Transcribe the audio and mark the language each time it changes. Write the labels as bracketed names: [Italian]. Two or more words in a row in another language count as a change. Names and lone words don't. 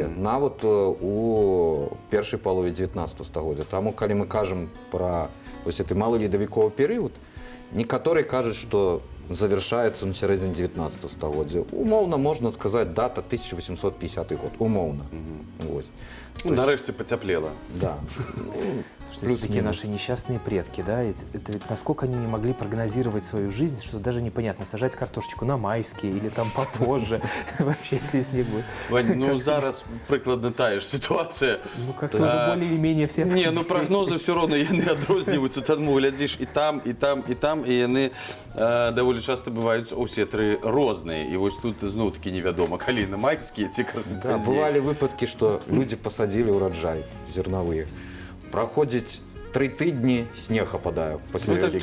[Belarusian] Нават у першай палове 19 стагоддзя. Таму, калі мы кажам пра вось гэты малы ледавіковы перыяд, некаторыя кажуць, што завершается на сярэдзіне 19 стагоддзя. Умоўна можна сказаць дата 1850 год. Умоўна. Нарэшце пацяплела. Да. [Russian] Слушайте, такие наши несчастные предки, да, это ведь насколько они не могли прогнозировать свою жизнь, что даже непонятно, сажать картошечку на майские или там попозже, вообще, если снег будет. Вань, [Belarusian] ну зараз прыкладна тая ж сітуацыя. [Russian] Ну как-то уже более или менее все... [Belarusian] Не, ну прагнозы все равно яны адрозніваюцца, таму глядзіш і там, і там, і там, і яны даволі часта бываюць усе тры розныя. І вось тут зноў-такі невядома, калі на майскія ці пазней. Да, бывалі выпадкі, што людзі пасадзілі ўраджай зернавыя. Праходзіць 3 тыдні, снег ападае пасля Вялікдня.